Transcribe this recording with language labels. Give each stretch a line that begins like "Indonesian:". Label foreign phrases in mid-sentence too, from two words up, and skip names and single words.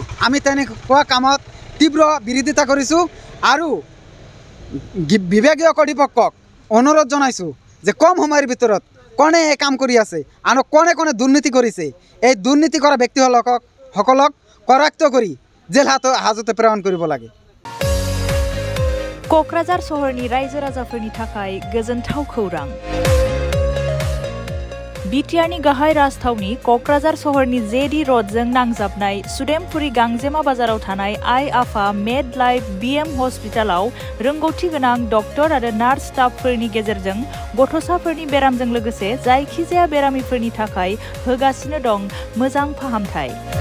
Assamese: আমি তেনেকুৱা কামত তীব্ৰ বিৰোধিতা কৰিছোঁ আৰু বিভাগীয় কৰ্তৃপক্ষক অনুৰোধ জনাইছোঁ যে কম সময়ৰ ভিতৰত কোনে এই কাম কৰি আছে আৰু কোনে কোনে দুৰ্নীতি কৰিছে এই দুৰ্নীতি কৰা ব্যক্তিসকলক কৰায়ত্ব কৰি জেল হাজতে প্ৰেৰণ কৰিব লাগে।
Bodo: क'क्राझार सहरनि रायजो राजाफोरनि थाखाय गोजोनथाव खौरां। बिटिआरनि गाहाय राजथावनि क'क्राझार सहरनि जेडी रडजों नांजाबनाय सुदेमपुरी गांजेमा बाजाराव थानाय आइ आफा मेड लाइफ बिएम हस्पिटालाव रोंगौथि गोनां डक्टर आरो
English: nurse staff
Bodo: गेजेरजों गथ'साफोरनि बेरामजों लोगोसे जायखिजाया बेरामिफोरनि थाखाय होगासिनो दं मोजां फाहामथाय।